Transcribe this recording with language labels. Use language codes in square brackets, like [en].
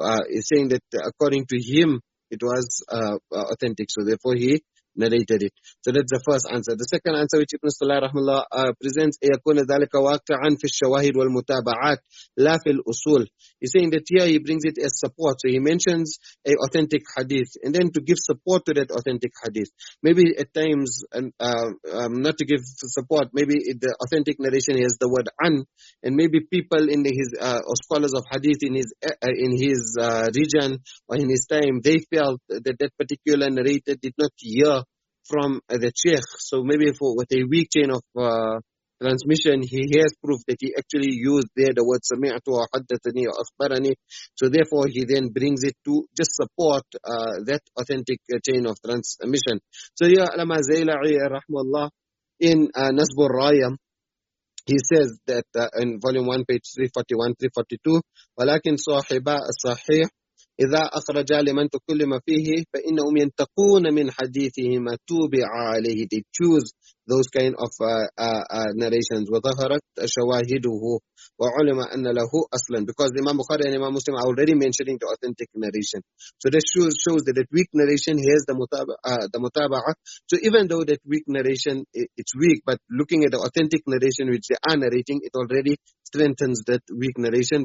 [en] He's saying that according to him it was authentic, so therefore he narrated it. So that's the first answer. The second answer which Ibn Salah rahimahullah presents, [ar] يكون ذلك واقعا في الشواهد والمتابعات لا في الأصول. [en] He's saying that here he brings it as support. So he mentions a authentic hadith, and then to give support to that authentic hadith. Maybe at times, not to give support, maybe the authentic narration has the word an, and maybe people in his or scholars of hadith in his region or in his time, they felt that particular narrator did not hear from the sheikh. So maybe with a weak chain of transmission, he has proof that he actually used there the word sami'tu or haddathani or akhbarani. So therefore he then brings it to just support that authentic chain of transmission. So here Allama Zayla'i rahmallah in Nasb al-Raya, he says that in volume 1 page 341 342 [ar] ولكن صاحبا الصحيح إذا أخرج لمن تكلم فيه فإنهم ينتقون من حديثه ما توبع عليه. [en] They choose those kind of narrations. [ar] وظهرت شواهده وعلم أن له أصلا, [en] because Imam Bukhari and Imam Muslim are already mentioning the authentic narration. So that shows that weak narration has the mutaba'ah. So even though that weak narration it's weak, but looking at the authentic narration which they are narrating, it already strengthens that weak narration.